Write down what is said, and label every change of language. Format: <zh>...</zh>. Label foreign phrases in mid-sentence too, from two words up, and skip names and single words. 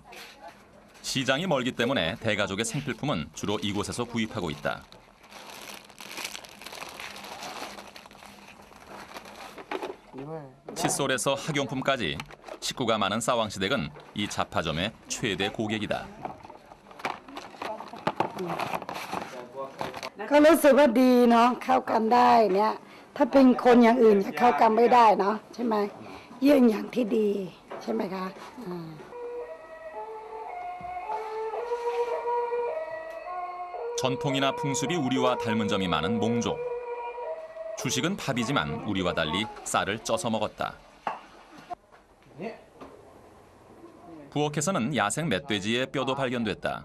<ko>시장이 멀기 때문에 대가족의 생필품은 주로 이곳에서 구입하고 있다. 칫솔에서 학용품까지 식구가 많은 싸왕시댁은 이 잡화점의 최대 고객이다.</ko> <th>ก็รู้สึกว่าดีเนาะเข้ากันได้เนี่ยถ้าเป็นคนอย่างอื่นจะเข้ากันไม่ได้เนาะใช่ไหมเยี่ยงอย่างที่ดีใช่ไหมคะ</th> <ko>전통이나 풍습이 우리와 닮은 점이 많은 몽족. 주식은 밥이지만 우리와 달리 쌀을 쪄서 먹었다. 부엌에서는 야생 멧돼지의 뼈도 발견됐다.</ko>